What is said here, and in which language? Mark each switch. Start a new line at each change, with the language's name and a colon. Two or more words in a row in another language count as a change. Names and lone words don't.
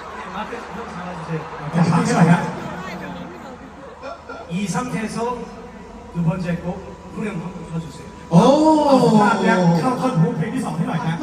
Korean: 앞에 형 잡아주세요. 잠시만요. 이 상태에서 두 번째 곡 후렴 한번 불러주세요. โอ้
Thai: ภาพแล้วเข้าท่อนฮุกเพลงที่สองให้หน่อยครับ